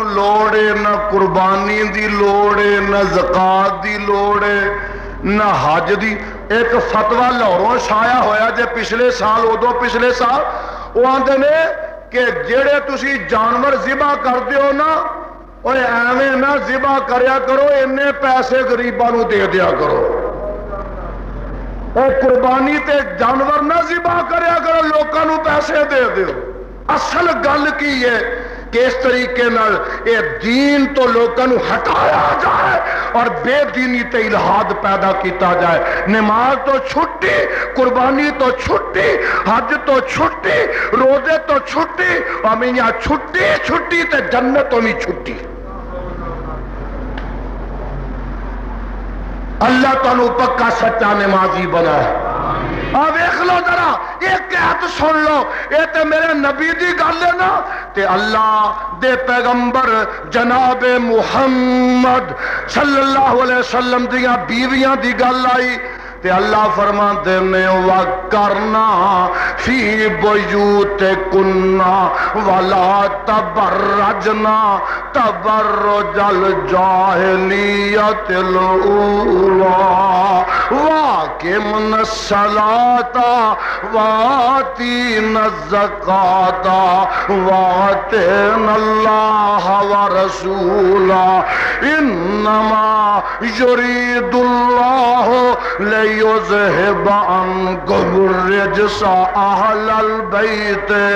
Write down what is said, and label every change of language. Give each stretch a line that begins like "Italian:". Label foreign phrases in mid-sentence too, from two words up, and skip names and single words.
Punjabi: لوڑ ہے نہ قربانی دی لوڑ ہے نہ زکات دی لوڑ ہے نہ حج دی ایک فتویٰ لاہوروں شائع ہویا جے پچھلے سال ادو پچھلے سال وہ آندے نے کہ جڑے تسی جانور ذبح کر دیو نا اور ایویں نہ ذبح کریا کرو انے پیسے غریباں نو دے دیا کرو اے قربانی تے جانور نہ ذبح کریا کرو لوکاں نو پیسے دے دیو اصل گل کی ہے کہ اس طریقے نال اے دین تو لوگوں ہٹایا جائے اور بے دینی تے الہاد پیدا کیتا جائے نماز تو چھٹی قربانی تو چھٹی حج تو چھٹی روزے تو چھٹی اور میاں چھٹی چھٹی تے جنت تو بھی چھٹی اللہ تانوں پکا سچا نمازی بنائے ویکھ لو ذرا ایک آیت سن لو اے تے میرے نبی دی گل ہے نا تے اللہ دے پیغمبر جناب محمد
Arabic: صلی اللہ علیہ وسلم
Punjabi: دیاں بیویاں دی گل آئی تے اللہ فرماتے نے
Arabic: وَقَرْنَا فِي بُيُوتِكُنَّ وَلَا تَبَرَّجْنَا تَبَرُّجَ الْجَاهِلِيَّةِ الْأُولَىٰ وَأَقِمْنَ الصَّلَاةَ وَآتِينَ الزَّكَاةَ وَأَطِعْنَ اللَّهَ وَرَسُولَهُ إِنَّمَا يُرِيدُ اللَّهُ ليذهب عنكم الرجس أهل البيت